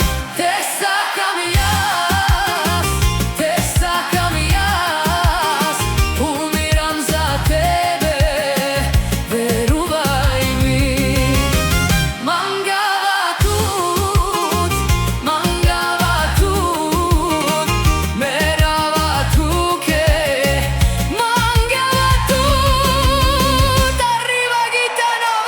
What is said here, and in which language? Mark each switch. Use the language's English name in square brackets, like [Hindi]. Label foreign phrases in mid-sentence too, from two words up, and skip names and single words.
[Macedonian] Те сакам јас, те сакам јас, умирам за тебе, верувај ми. [Romany] Мангава тут, мерава туке. Мангава тут, [Spanish] arriva gitana,